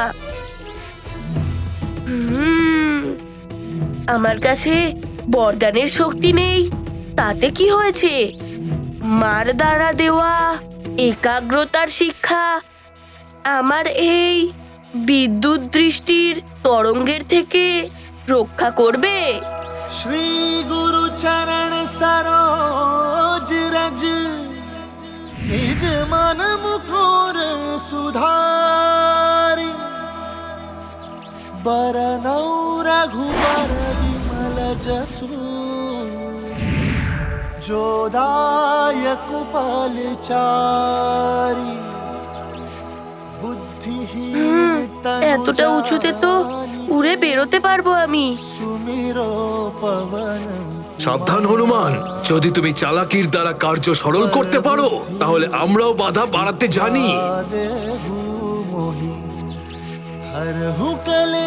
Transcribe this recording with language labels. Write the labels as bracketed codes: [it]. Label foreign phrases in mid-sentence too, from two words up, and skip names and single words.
[bn] আমার কাছে বরদানের শক্তি নেই, তাতে কি হয়েছে? মার দ্বারা দেওয়া একাগ্রতার শিক্ষা আমার এই বিদ্যুৎ দৃষ্টির তরঙ্গের থেকে রক্ষা করবে। [awa] श्री गुरु चरण सरोज रज निज मन मुकुर सुधारी बरनौ रघुबर विमल जसु जोदायक फलचारी बुद्धिहीन [bn] এতটা উঁচুতে তো উড়ে বেরোতে পারবো আমি। [awa] सुमिरो पवन [bn] সাবধান হনুমান, যদি তুমি চালাকির দ্বারা কার্য সরল করতে পারো তাহলে আমরাও বাধা বাড়াতে জানি। [awa] हरहु कले